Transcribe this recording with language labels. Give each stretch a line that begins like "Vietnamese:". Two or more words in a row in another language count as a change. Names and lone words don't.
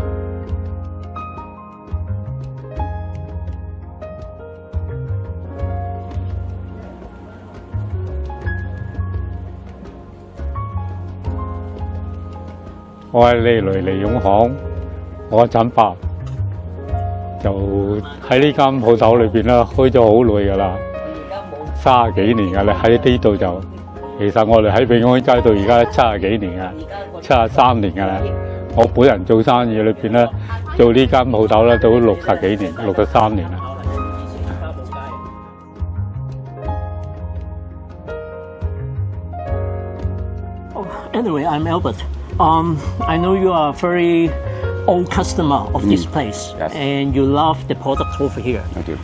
Cantonese: 我係利來利用行，我陳伯就喺呢間鋪頭裏邊啦，開咗好耐噶啦。30幾年㗎啦，喺呢度就，其實我哋喺永安街到而家70幾年啊，73年㗎啦。我本人做生意裏邊咧，做呢間鋪頭咧都60幾年，63年啦。
English: Anyway, I'm Albert. I know you are a very old customer of this place, and you love the product over here. I do.